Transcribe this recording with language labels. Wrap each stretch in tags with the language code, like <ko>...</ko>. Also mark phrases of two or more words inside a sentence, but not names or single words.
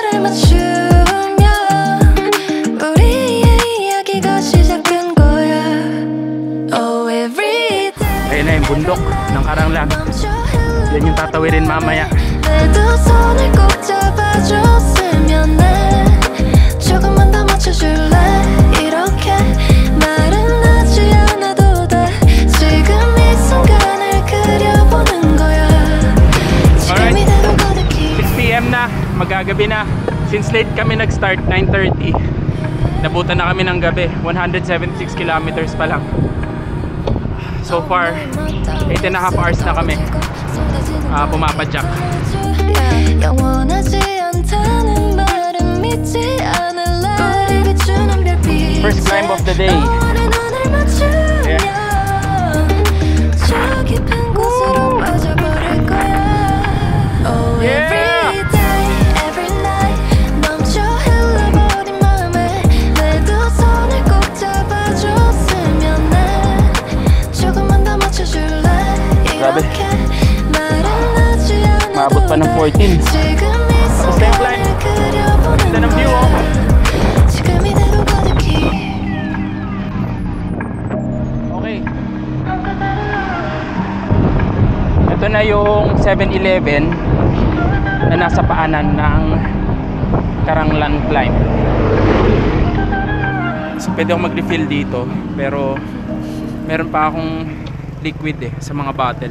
<ko>맞추면 우리의 이야기가 시작된 거야.</ko> <en>Oh, every day</en> <tl>Ayun na yung bundok ng Karanglan.</tl> <ko>멈춰</ko> <tl>Yan yung tatawirin mamaya.</tl> <ko>내 두 손을 꼭 잡아줬으면 해. 조금만 더 맞춰줄래? 이렇게 말은 하지 않아도 돼. 지금 이 순간을 그려보는 거야. 지금 이대로 가득히</ko> <tl>6 PM na, magagabi na.</tl> <en>Since late</en> <tl>kami nag-start, 9:30. Nabutan na kami ng gabi, 176 kilometers pa lang.</tl> <en>So far,</en> <tl>8.5 hours na kami pumapadyak.</tl> <ko>영원하지 않다는 말은 믿지 않을래. 우리 비추는 별빛</ko> <en>First climb of the day.</en> <ko>너와의 눈을 맞추면 저 깊은 곳으로 빠져버릴 거야.</ko> <en>Oh, every day, every night</en> <ko>멈춰 흘러버린 맘에 내 두 손을 꼭 잡아줬으면 해. 조금만 더 맞춰줄래?</ko> <tl>Grabe.</tl> <ko>이렇게 말은 하지</ko> <tl>Maabot pa ng 14. Tapos na yung climb. Ganda ng view, oh.</tl> <ko>지금 이대로 가득히</ko> <tl>Okay. Ito na yung 7-Eleven na nasa paanan ng Karanglan Climb. So pwede akong mag-refill dito, pero meron pa akong liquid sa mga bottle.</tl>